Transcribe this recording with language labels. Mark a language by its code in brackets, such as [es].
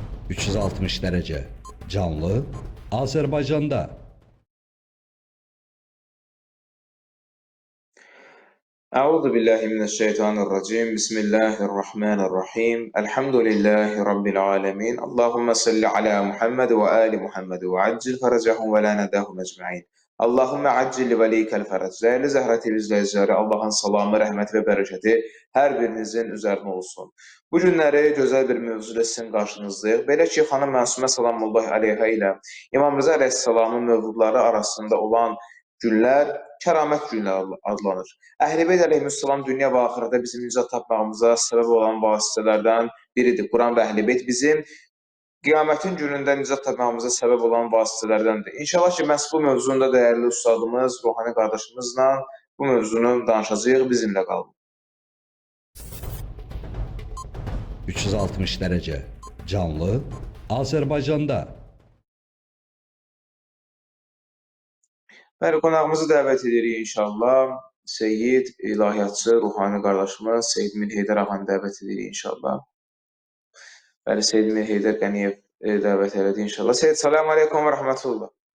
[tr] 360 derece canlı Azerbaycan'da. [ar] أعوذ بالله من الشيطان الرجيم بسم الله الرحمن الرحيم الحمد لله رب العالمين اللهم صل على محمد وآل محمد وعجل فرجهم ولا نداهم أجمعين اللهم عجل وليك الفرج. [az] Değerli Zəhra TV izləyiciləri, Allahın salamı, rəhməti və bərəkəti hər birinizin üzərinə olsun. Bu günləri gözəl bir mövzu ilə sizin qarşınızdayıq. Belə ki, xanım Məsumə salamullahi aleyhə ilə İmam Rıza əleyhissalamın mövludları arasında olan günlər kəramət günləri adlanır. Əhl-i əleyhissalam dünya və axirətdə bizim nicat tapmağımıza səbəb olan vasitələrdən biridir. Quran və Əhl-i bizim qiyamətin günündə nicat tapmağımıza səbəb olan vasitələrdəndir. İnşallah ki, məhz bu mövzunda dəyərli ustadımız, ruhani qardaşımızla bu mövzunu danışacağıq. Bizimlə qalın. [tr] 360 derece canlı Azerbaycan'da. [az] Bəli, qonağımızı dəvət edirik inşallah. Seyyid, ilahiyyatçı, ruhani qardaşımız Seyyid Mir Heydər ağanı dəvət edirik inşallah. Bəli, Seyyid Mir Heydər Qəniyev dəvət elədi inşallah. Seyyid, salamu aleykum və rəhmətullah.